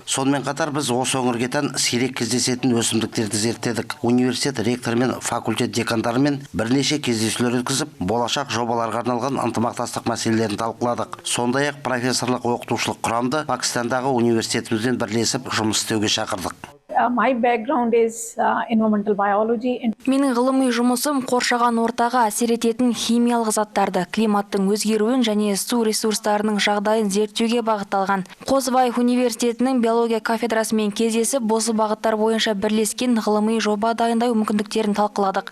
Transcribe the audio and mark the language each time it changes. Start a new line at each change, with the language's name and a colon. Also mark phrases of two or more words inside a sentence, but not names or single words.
Kazakh: Сонымен қатар біз осы өңірге тән сирек кездесетін өсімдіктерді зерттедік. Университет ректоры мен факультет декандарымен бірнеше кездесулер өткізіп, болашақ жобаларға арналған ынтымақтастық мәселелерін талқыладық. Сондай-ақ профессорлық оқытушылық құрамды Пәкістандағы университетімізбен бірлесіп жұмыс істеуге шақырдық.
English: My background is environmental biology.
Kazakh: Менің ғылыми жұмысым қоршаған ортаға әсер ететін химиялық заттарды, климаттың өзгеруін және су ресурстарының жағдайын зерттеуге бағытталған. Қозыбаев университетінің биология кафедрасымен кездесіп, осы бағыттар бойынша бірлескен ғылыми жоба дайындау мүмкіндіктерін талқыладық.